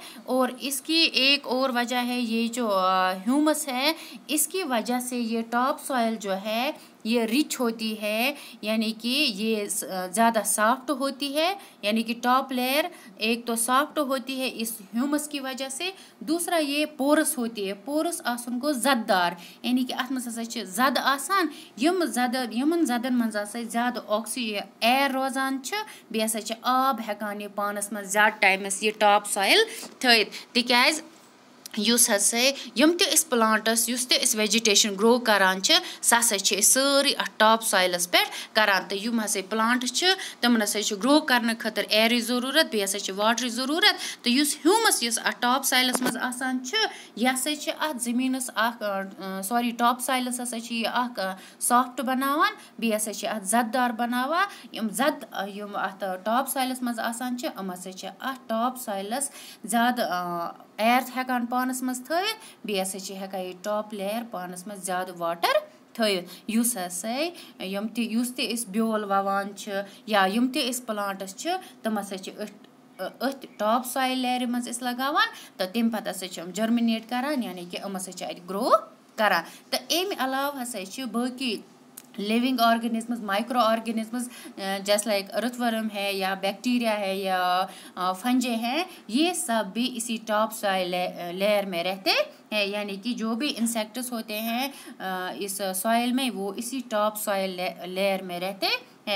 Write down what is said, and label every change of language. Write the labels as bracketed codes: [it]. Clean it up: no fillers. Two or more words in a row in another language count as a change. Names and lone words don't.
[hi] और इसकी एक और वजह है, ये जो ह्यूमस है इसकी वजह से ये [en] top soil [hi] जो है ये रिच होती है, यानी कि ये ज़्यादा सॉफ्ट होती है, यानी कि [en] top layer [hi] एक तो सॉफ्ट होती है इस ह्यूमस की वजह से, दूसरा ये पोरस होती है। [ks] पोरस आसन को जददार, यानी कि अत मज जद आसान, यमन जदन मज ज़्यादा [en] oxygen air [ks] रोजान, बे आब हेकान ये पानस मज ज़्यादा टाइमस ये [en] top soil [ks] थयित, तिक्याज युस हसा यम ते इस प्लांटस युस ते इस वेजिटेशन ग्रो करान छ, सा सारी [en] top soilas [ks] पे करान। तो यम हसा प्लांट तमन हसा ग्रो करने खतर एयर ज़रूरत, बे हसा वाटर ज़रूरत। तो युस ह्यूमस युस [en] top soilas [ks] मज आसान छ, यह हसा ज़मीनस सॉरी [en] top soilas [ks] हसा सॉफ्ट बनावान, बे हसा जददार बनावा। यम जद यम [en] top soilas [ks] मज आसान छ, यम हसा टॉप सॉइलस ज़्यादा एयर हेकान पानस मज थवित, बे हसा हेका ये [en] top layer [ks] पानस मज ज़्यादा वाटर थवित। युस हसा युस ते इस ब्योल ववान छ या युम ते इस प्लांटस छ, तम हसा अथ [en] top soil layer [ks] मज इस लगावान, तो तम पत हसा जर्मिनेट करान, यानी कि यम हसा ग्रो करान। तो अमि अलावा हसा बाकी [en] living organisms, micro organisms [hi] जैसे [en] like earthworm [hi] है या बैक्टीरिया है या फंजे हैं, ये सब भी इसी [en] top soil layer [hi] में रहते हैं, यानी कि जो भी इंसेक्ट्स होते हैं इस सॉइल में वो इसी [en] top soil layer [hi] में रहते हैं।